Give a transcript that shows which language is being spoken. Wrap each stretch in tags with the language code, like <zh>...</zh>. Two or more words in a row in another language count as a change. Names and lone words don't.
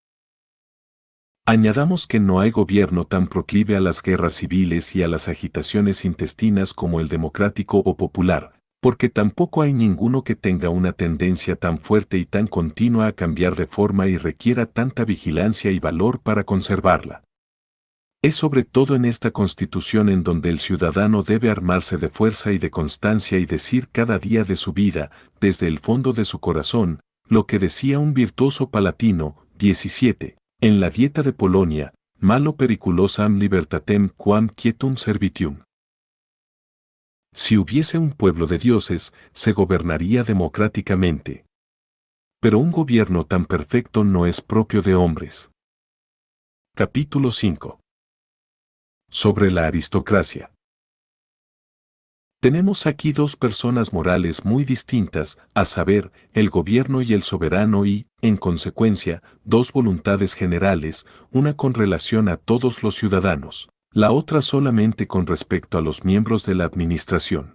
<es>Añadamos que no hay gobierno tan proclive a las guerras civiles y a las agitaciones intestinas como el democrático o popular, porque tampoco hay ninguno que tenga una tendencia tan fuerte y tan continua a cambiar de forma y requiera tanta vigilancia y valor para conservarla. Es sobre todo en esta constitución en donde el ciudadano debe armarse de fuerza y de constancia y decir cada día de su vida, desde el fondo de su corazón, lo que decía un virtuoso palatino, 17, en la Dieta de Polonia,</es> <la>malo periculosam libertatem quam quietum servitium.</la> <es>Si hubiese un pueblo de dioses, se gobernaría democráticamente. Pero un gobierno tan perfecto no es propio de hombres. Capítulo 5. Sobre la aristocracia. Tenemos aquí dos personas morales muy distintas, a saber, el gobierno y el soberano y, en consecuencia, dos voluntades generales, una con relación a todos los ciudadanos, la otra solamente con respecto a los miembros de la administración.</es>